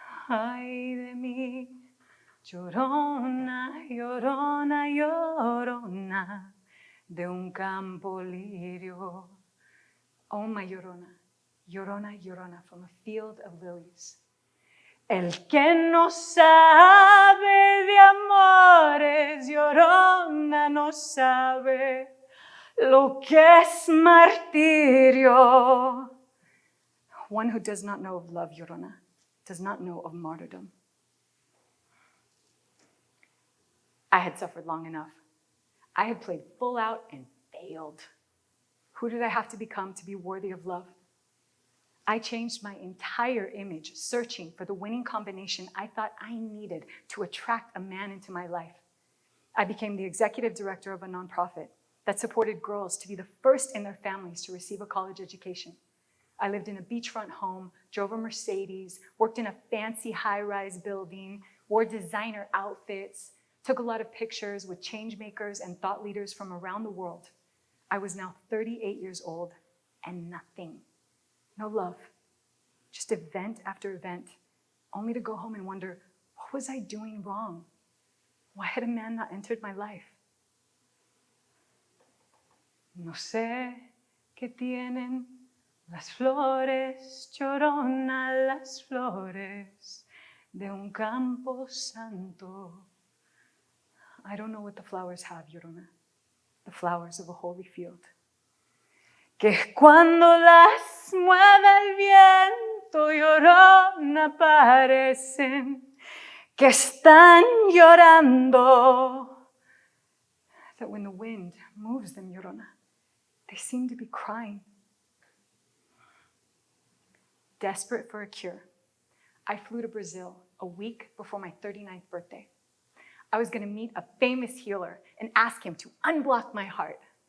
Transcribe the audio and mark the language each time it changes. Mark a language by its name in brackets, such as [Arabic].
[Spanish] Ay de mí, Llorona, Llorona, Llorona, de un campo lirio. [English] Oh, my Llorona, Llorona, Llorona, from a field of lilies. [Spanish] El que no sabe de amores, Llorona, no sabe lo que es martirio. [English] One who does not know of love, Llorona, does not know of martyrdom. I had suffered long enough. I had played full out and failed. Who did I have to become to be worthy of love? I changed my entire image, searching for the winning combination I thought I needed to attract a man into my life. I became the executive director of a nonprofit that supported girls to be the first in their families to receive a college education. I lived in a beachfront home, drove a Mercedes, worked in a fancy high-rise building, wore designer outfits, took a lot of pictures with change makers and thought leaders from around the world. I was now 38 years old and nothing. No love, just event after event, only to go home and wonder, what was I doing wrong? Why had a man not entered my life? [Spanish] No sé qué tienen las flores, Llorona, las flores de un campo santo. [English] I don't know what the flowers have, Llorona, the flowers of a holy field. [Spanish] Que cuando las mueve el viento, Llorona, parecen que están llorando. [English] That when the wind moves them, Llorona, they seem to be crying. Desperate for a cure, I flew to Brazil a week before my 39th birthday. I was going to meet a famous healer and ask him to unblock my heart.